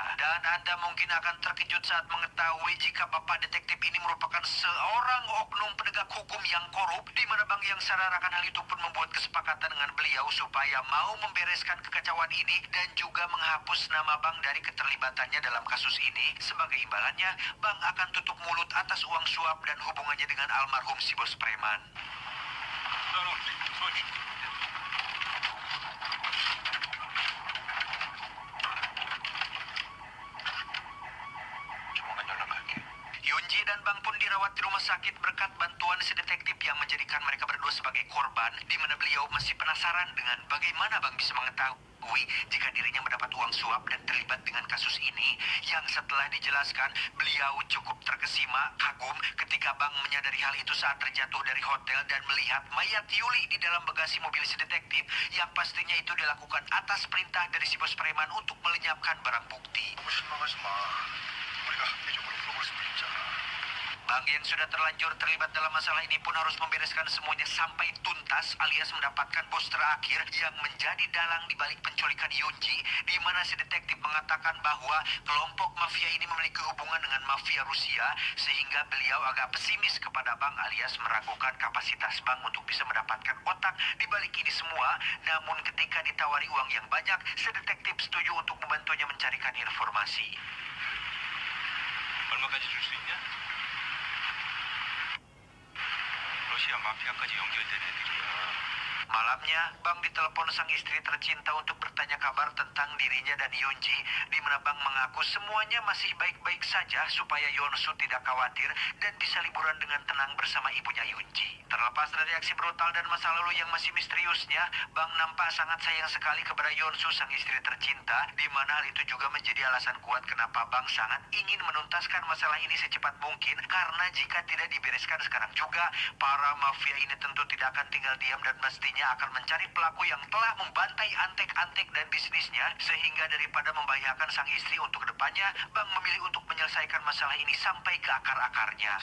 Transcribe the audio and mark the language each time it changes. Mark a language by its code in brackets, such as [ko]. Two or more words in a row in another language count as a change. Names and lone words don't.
[id] Dan Anda mungkin akan terkejut saat mengetahui jika bapak detektif ini merupakan seorang oknum penegak hukum yang korup, di mana Bang yang sadar akan hal itu pun membuat kesepakatan dengan beliau supaya mau membereskan kekacauan ini dan juga menghapus nama Bang dari keterlibatannya dalam kasus ini. Sebagai imbalannya, Bang akan tutup mulut atas uang suap dan hubungannya dengan almarhum si bos preman. [ko] 조만간 연락할게. [id] Yunji dan Bang pun dirawat di rumah sakit berkat bantuan si detektif yang menjadikan mereka berdua sebagai korban, di mana beliau masih penasaran dengan bagaimana Bang bisa mengetahui jika dirinya mendapat uang suap dan terlibat dengan kasus ini, yang setelah dijelaskan, beliau cukup terkesima, kagum ketika Bang menyadari hal itu saat terjatuh dari hotel dan melihat mayat Yuli di dalam bagasi mobil si detektif, yang pastinya itu dilakukan atas perintah dari si bos preman untuk melenyapkan barang bukti. [ko] 너무 실망하지 마. 우리가 합리적으로 풀어볼 수도 있잖아. [id] Bang yang sudah terlanjur terlibat dalam masalah ini pun harus membereskan semuanya sampai tuntas, alias mendapatkan bos terakhir yang menjadi dalang di balik penculikan Yunji, di mana si detektif mengatakan bahwa kelompok mafia ini memiliki hubungan dengan mafia Rusia, sehingga beliau agak pesimis kepada Bang alias meragukan kapasitas Bang untuk bisa mendapatkan otak di balik ini semua. Namun ketika ditawari uang yang banyak, si detektif setuju untuk membantunya mencarikan informasi. [ko] 얼마까지 줄 수 있냐? 러시아 마피아까지 연결된 애들이야. [id] Malamnya, Bang ditelepon sang istri tercinta untuk bertanya kabar tentang dirinya dan Yunji, di mana Bang mengaku semuanya masih baik-baik saja supaya Yonsu tidak khawatir dan bisa liburan dengan tenang bersama ibunya Yunji. Terlepas dari aksi brutal dan masa lalu yang masih misteriusnya, Bang nampak sangat sayang sekali kepada Yonsu sang istri tercinta, di mana hal itu juga menjadi alasan kuat kenapa Bang sangat ingin menuntaskan masalah ini secepat mungkin, karena jika tidak dibereskan sekarang juga, para mafia ini tentu tidak akan tinggal diam dan mestinya akan mencari pelaku yang telah membantai antek-antek dan bisnisnya, sehingga daripada membahayakan sang istri untuk kedepannya, Bang memilih untuk menyelesaikan masalah ini sampai ke akar-akarnya.